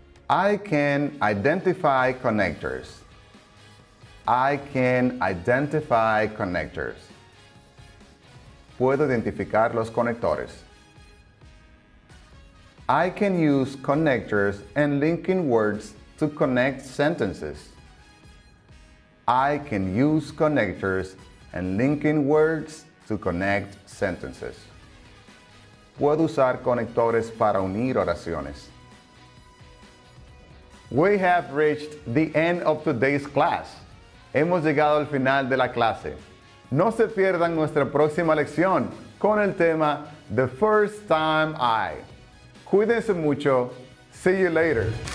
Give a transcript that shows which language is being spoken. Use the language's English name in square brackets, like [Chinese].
[English] I can identify connectors. I can identify connectors. [Spanish] Puedo identificar los conectores. [English] I can use connectors and linking words to connect sentences. I can use connectors and linking words to connect sentences. [Spanish] Puedo usar conectores para unir oraciones. [English] We have reached the end of today's class. [Spanish] Hemos llegado al final de la clase. No se pierdan nuestra próxima lección con el tema The First Time I. Cuídense mucho. [English] See you later.